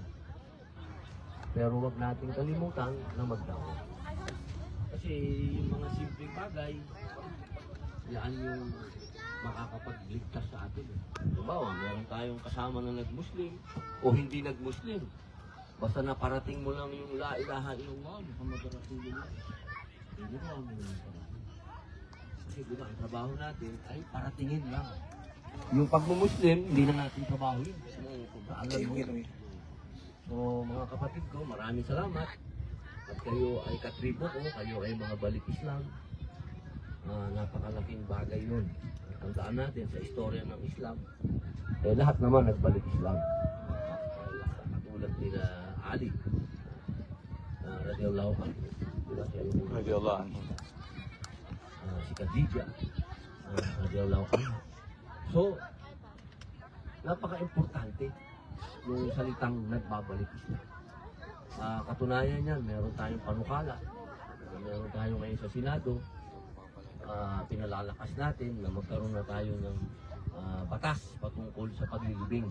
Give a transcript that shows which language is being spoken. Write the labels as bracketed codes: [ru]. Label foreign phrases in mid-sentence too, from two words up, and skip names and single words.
[tl] Pero wag natin kalimutan na magdawa. Kasi yung mga simpleng bagay, yan yung makakapagligtas sa atin. Halimbawa, meron tayong kasama na nag-Muslim o hindi nag-Muslim. Basta naparating mo lang yung [ar] لا إله إلا الله، محمد رسول الله. [tl] Hindi mo ang mga parating. Kasi diba, ang trabaho natin ay paratingin lang. yung pagmumuslim, hindi na natin trabaho yun. Alam mo yun. So, mga kapatid ko, maraming salamat. At kayo ay katribo ko, kayo ay mga balik Islam. Napakalaking bagay yun. Tandaan natin sa istorya ng Islam, lahat naman nagbalik Islam. Katulad nila Ali, [ar] رضي الله عنه. [tl] Diba? [ar] رضي الله عنه. [tl] Si Khadija, [ar] رضي الله عنه. [tl] So, napaka-importante yung salitang nagbabalik Islam. Katunayan yan, meron tayong panukala, meron tayo ngayon sa Senado, pinalalakas natin na magkaroon na tayo ng batas patungkol sa paglilibing.